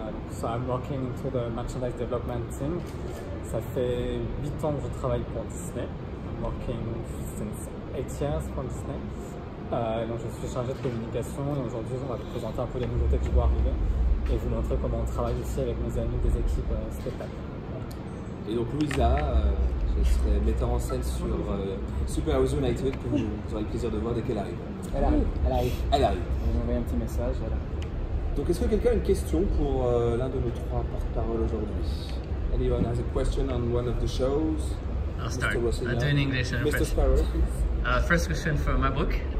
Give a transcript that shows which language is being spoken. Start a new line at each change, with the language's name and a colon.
English: So I'm working into the merchandise development team.
French: Ça fait 8 ans que je travaille pour Disney.
English: I'm working since 8 years for Disney.
French: Donc je suis chargé de communication et aujourd'hui on va vous présenter un peu les nouveautés que je vois arriver et vous montrer comment on travaille aussi avec nos amis des équipes spectacle. Et donc Louisa, je serai metteur en scène sur Super Heroes United que vous aurez le plaisir de voir dès qu'elle arrive. Elle arrive. Elle arrive. Elle arrive. On va envoyer un petit message. Voilà. Donc est-ce que quelqu'un a une question pour l'un de nos trois porte-parole aujourd'hui?
English: Anyone has a question on one of the shows? I'll start. Mr. Rossignol. Do in English and Mr. French. Sparrow, please. First question for my book.